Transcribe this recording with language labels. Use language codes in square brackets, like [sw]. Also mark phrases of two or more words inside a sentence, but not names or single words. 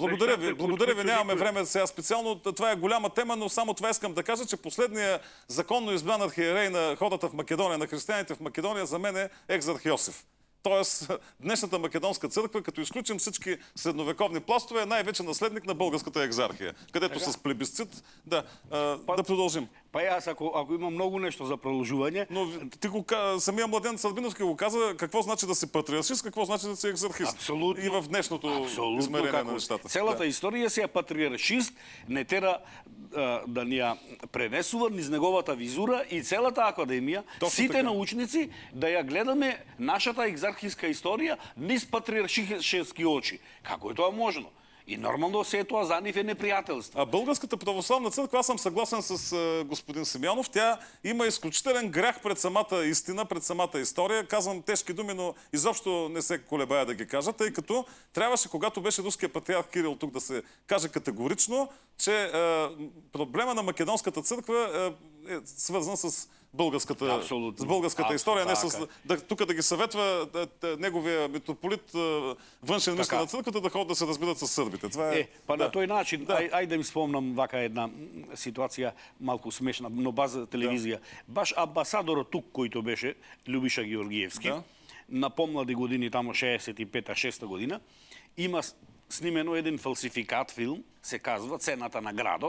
[bg] Благодаря ви, нямаме време сега специално. Това е голяма тема, но само това искам да кажа, че последният законно избран архиерей на хората в Македония, на християните в Македония, за мен е екзарх Йосиф. Тоест, днешната македонска църква, като изключим всички средновековни пластове, е най-вече наследник на българската екзархия, където с плебисцит... Да продължим. [mk] Па јас ако имам многу нешто за продолжување, [bg] Но ти самија Младен Србиновски го каза какво значи да си патриаршист, какво значи да си екзархист. [mk] Апсолутно. [bg] И в днешното измерение на нещата. [mk] Целата историја си е патриаршист, не тера да ни ја пренесува низ неговата визура и целата академија, сите научници да ја гледаме нашата екзархиска историја низ патриаршиски очи. Како е тоа можно? И нормално се тоа за нив е непријателство. [bg] А Българската православна църква, аз съм съгласен с господин Симеонов, тя има изключителен грях пред самата истина, пред самата история. Казвам тежки думи, но изобщо не се колебая да ги кажа, тъй като трябваше, когато беше руския патриарх Кирил тук, да се каже категорично, че проблема на македонската църква е свързан с българската история, не с тук да ги съветва неговия митрополит, външен министър на църквата, да ходят да се разбират с сърбите. Това е. [mk] Па на тој начин, ајде ми спомнам вака една ситуација малку смешна, но база телевизија. Баш амбасадорот тук, којто беше Љубиша Георгиевски, на помлади години, тамо 65-6 година, има снимено еден фалсификат филм, се казва Цената на градот.